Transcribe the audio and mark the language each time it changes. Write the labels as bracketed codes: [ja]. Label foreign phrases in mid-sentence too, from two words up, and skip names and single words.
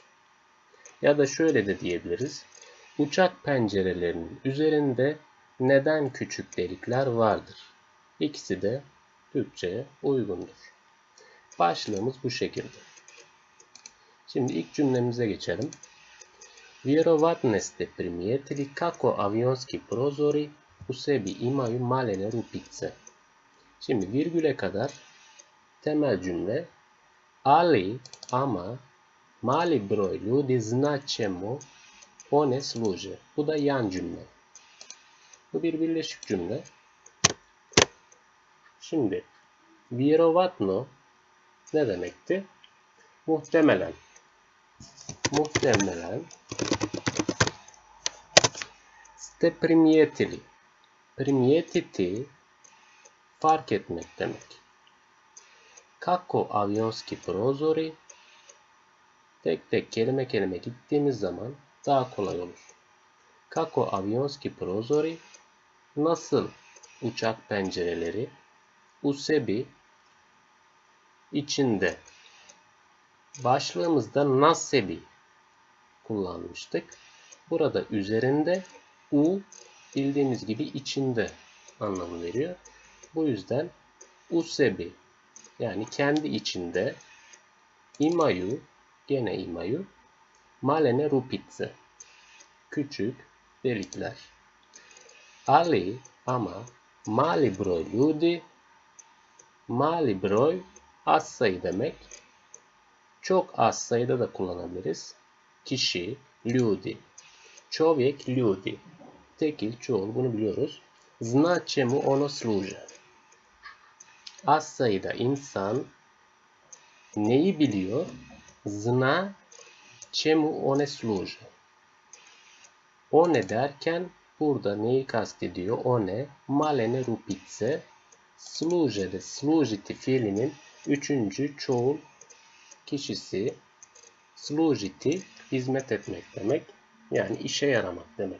[tr] Ya da şöyle de diyebiliriz. Uçak pencerelerinin üzerinde neden küçük delikler vardır? İkisi de Türkçe'ye uygundur. Başlığımız bu şekilde. Şimdi ilk cümlemize geçelim. [bs] Vjerovatno ste primijetili kako avionski prozori u sebi imaju malene rupice. [tr] Şimdi virgüle kadar temel cümle [bs] ali, ama mali broj ljudi zna čemu one služe. [tr] Bu da yan cümle. Bu bir birleşik cümle. Şimdi vjerovatno ne demekti? Muhtemelen. Muhtemelen [bs] ste primijetili. [tr] Primijetiti fark etmek demek. [bs] Kako avionski prozori [tr] tek tek kelime kelime gittiğimiz zaman daha kolay olur. [bs] Kako avionski prozori [tr] nasıl uçak pencereleri [bs] u sebi içinde. [tr] Başlığımızda nasebi kullanmıştık. Burada üzerinde u bildiğimiz gibi içinde anlamı veriyor. Bu yüzden [bs] u sebi [tr] yani kendi içinde imaju gene [bs] imaju malene rupice [tr] küçük delikler. [bs] Ali ama mali broj ljudi mali broj [tr] az sayı demek. Çok az sayıda da kullanabiliriz. Kişi, [bs] ljudi. Čovjek, ljudi. [tr] Tekil, çoğul bunu biliyoruz. [bs] Zna čemu ono služe. [tr] Az sayıda insan neyi biliyor? [bs] Zna čemu one služe. [tr] O ne derken burada neyi kastediyor? O ne? [bs] Malene rupice. [tr] Služe de služiti fiilinin üçüncü çoğul kişisi. Služiti hizmet etmek demek. Yani işe yaramak demek.